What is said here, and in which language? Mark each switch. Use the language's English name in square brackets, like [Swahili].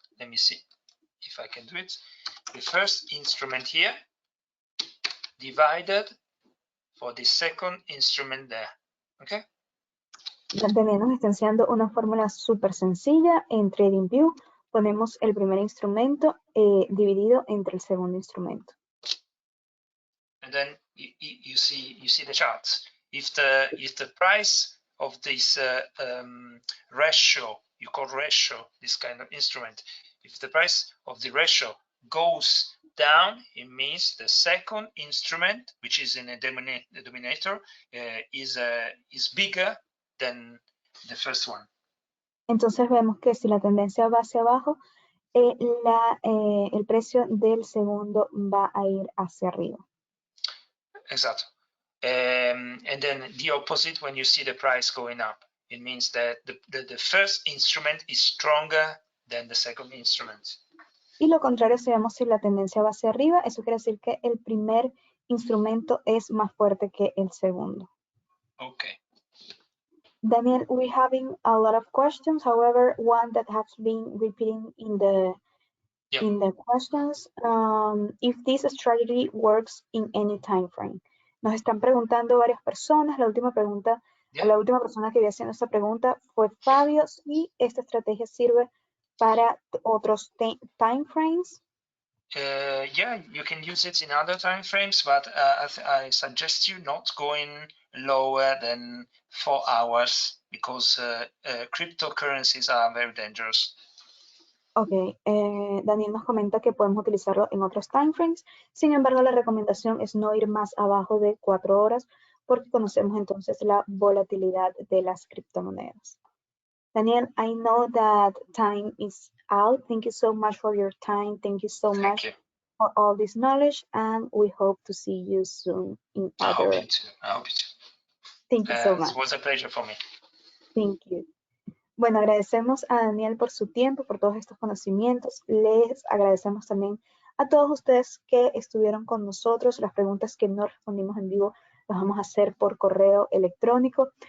[English] Let me see if I can do it. The first instrument here divided for the second instrument there. Okay. [Spanish] Daniel nos está enseñando una fórmula súper sencilla. En TradingView ponemos el primer instrumento dividido entre el segundo instrumento. [English] And then you see the charts. If the price of this ratio, you call ratio this kind of instrument, if the price of the ratio goes down, it means the second instrument, which is in a denominator, is bigger than the first one. [Spanish] Entonces vemos que si la tendencia va hacia abajo, el precio del segundo va a ir hacia arriba. Exacto. [English] And then the opposite, when you see the price going up, it means that the first instrument is stronger than the second instrument. [Spanish] Y lo contrario, si vemos si la tendencia va hacia arriba, eso quiere decir que el primer instrumento es más fuerte que el segundo. [English] Okay. Daniel, we're having a lot of questions. However, one that has been repeating in the questions, if this strategy works in any time frame. [Spanish] Nos están preguntando varias personas. La última persona que vi haciendo esta pregunta fue Fabio. Si esta estrategia sirve para otros time frames. [English] Yeah, you can use it in other time frames, but I suggest you not going lower than 4 hours because cryptocurrencies are very dangerous. [Spanish] Ok, Daniel nos comenta que podemos utilizarlo en otros time frames. Sin embargo, la recomendación es no ir más abajo de 4 horas porque conocemos entonces la volatilidad de las criptomonedas. [English] Daniel, I know that time is out. Thank you so much for your time. Thank you so much for all this knowledge, and we hope to see you soon in other. I hope you too. Thank you so much. It was a pleasure for me. Thank you. [Spanish] Bueno, agradecemos a Daniel por su tiempo, por todos estos conocimientos. Les agradecemos también a todos ustedes que estuvieron con nosotros. Las preguntas que no respondimos en vivo las vamos a hacer por correo electrónico.